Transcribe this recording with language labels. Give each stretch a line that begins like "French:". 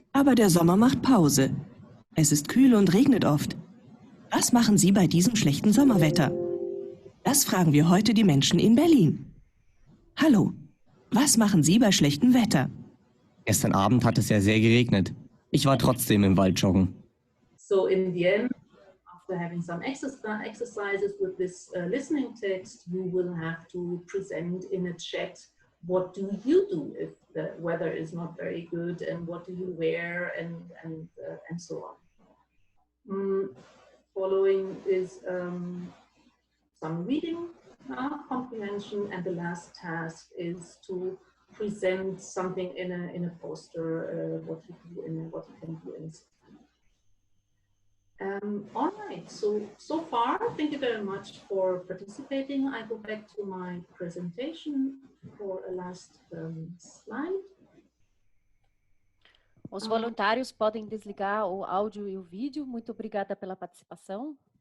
German: Aber der Sommer macht Pause. Es ist kühl und regnet oft. Was machen Sie bei diesem schlechten Sommerwetter? Das fragen wir heute die Menschen in Berlin. Hallo, was machen Sie bei schlechtem Wetter? Gestern Abend hat es ja sehr geregnet. Ich war trotzdem im Wald joggen.
English: So in the end, after having some exercises with this listening text, you will have to present in a chat what do you do if the weather is not very good, and what do you wear, and so on. Following is some reading, comprehension, and the last task is to present something in a poster, what you can do in all right, so far, thank you very much for participating. I go back to my presentation for a last slide.
Portuguese: Os voluntários podem desligar o áudio e o vídeo. Muito obrigada pela participação.